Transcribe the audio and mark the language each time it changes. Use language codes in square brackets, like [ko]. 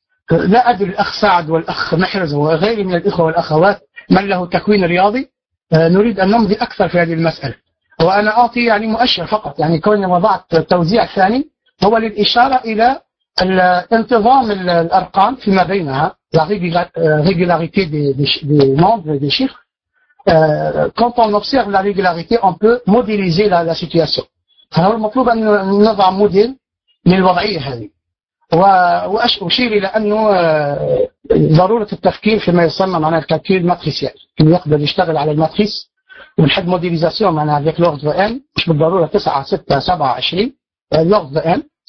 [ar] لا أدري الأخ سعد والأخ محرز وغيري من الإخوة والأخوات من له تكوين رياضي، نريد أن نمضي أكثر في هذه المسألة. وأنا أعطي يعني مؤشر فقط، يعني كوني وضعت توزيع ثاني هو للإشارة إلى الانتظام الأرقام فيما بينها، [fr] la régularité des nombres et des chiffres. Quand on observe la régularité, on peut modéliser la situation. [ar] فهو المطلوب أن نضع موديل للوضعية هذه. وأشير إلى أنه ضرورة التفكير فيما يسمى معنا الكالكيل الماتريسيال، إنه يقدر يشتغل على الماتريس ونحد موديليزاسيون معنا [fr] avec l'ordre n، [ar] مش بالضرورة 9 6 7 20 l'ordre n.